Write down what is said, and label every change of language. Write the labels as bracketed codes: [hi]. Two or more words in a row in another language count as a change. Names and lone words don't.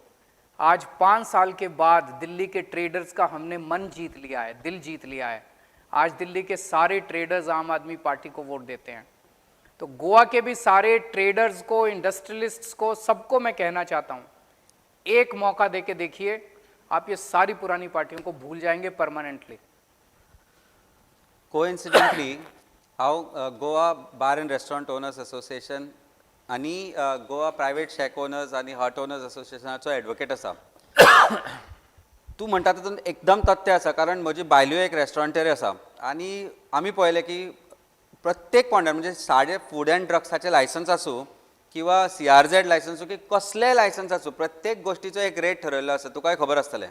[hi] आज 5 साल के बाद दिल्ली के ट्रेडर्स का हमने मन जीत लिया है, दिल जीत लिया है। आज दिल्ली के सारे ट्रेडर्स आम आदमी पार्टी को वोट देते हैं। तो गोवा के भी सारे ट्रेडर्स को, इंडस्ट्रियलिस्ट्स को, सबको मैं कहना चाहता हूं, एक मौका देके देखिए, आप ये सारी पुरानी पार्टियों को भूल जाएंगे परमानेंटली। [kok] कोइन्सिडेंटली हांव गोवा बार एंड रेस्टॉरंट ओनर्स असोसिएशन आनी गोवा प्रायवेट शेक ओनर्स आनी हट ओनर्स असोसिएशनाचो एडवोकेट आसा। तूं म्हणटा तातूंत एकदम तथ्य आसा, कारण म्हजी बायल्यो एक रेस्टॉरंटरी आसा आनी आमी पळयलें की प्रत्येक पॉयंटार, म्हणजे साडे [en] food and [kok] ड्रग्साचें लायसन्स आसूं किंवा CRZ लायसन्स की कसलेंय लायसन्स आसूं, प्रत्येक गोष्टीचो एक रेट ठरयल्लो आसा, तुकाय खबर आसतलें।